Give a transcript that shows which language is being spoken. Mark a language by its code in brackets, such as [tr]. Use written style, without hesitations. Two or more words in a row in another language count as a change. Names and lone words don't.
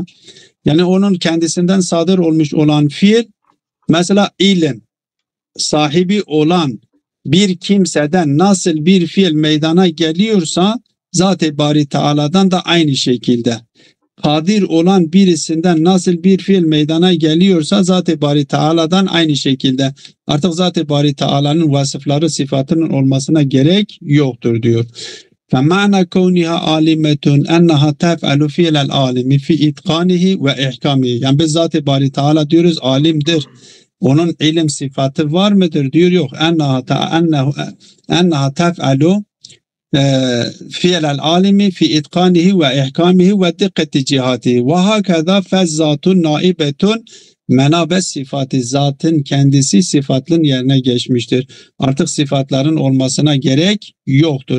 [tr] Yani onun kendisinden sadır olmuş olan fiil, mesela ilim sahibi olan bir kimseden nasıl bir fiil meydana geliyorsa Zat-ı Bari Teala'dan da aynı şekilde. Kadir olan birisinden nasıl bir fiil meydana geliyorsa Zat-ı Bari Teala'dan aynı şekilde. Artık Zat-ı Bari Teala'nın vasıfları sıfatının olmasına gerek yoktur diyor. [ar] فَمَعْنَا كَوْنِهَا عَالِمَةٌ اَنَّهَا تَفْعَلُ فِيلَ الْعَالِمِ فِي اِتْقَانِهِ وَاِحْكَامِهِ. [tr] Yani biz Zat-ı Bari Teala diyoruz alimdir. Onun ilim sıfatı var mıdır diyor, yok. [ar] اَنَّهَا تَفْعَلُ فعل العالم في إتقانه وإحكامه ودقة جهاته وهكذا فالذات نائبة مناب الصفة, [tr] zatın kendisi sıfatın yerine geçmiştir. Artık sıfatların olmasına gerek yoktur.